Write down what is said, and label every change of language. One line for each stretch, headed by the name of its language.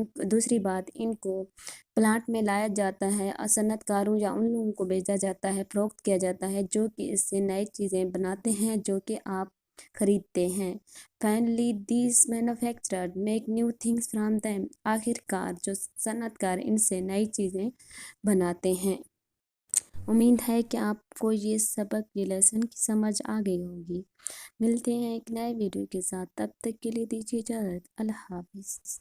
Urdu: دوسری بات, ان کو پلانٹ میں لایا جاتا ہے اور صنعت کاروں یا ان لوگوں کو بھیجا جاتا ہے, فروخت کیا جاتا ہے جو کہ اس سے نئی چیزیں بناتے ہیں جو کہ آپ خریدتے ہیں.
English: Finally, these manufacturers make new things from them.
Urdu: آخر کار جو صنعت کار ان سے نئی چیزیں بناتے ہیں امید ہے کہ آپ کو یہ سبق، یہ لیسن کی سمجھ آ گئی ہوگی۔ ملتے ہیں ایک نئے ویڈیو کے ساتھ، تب تک کے لیے دیجیے اجازت۔ اللہ حافظ۔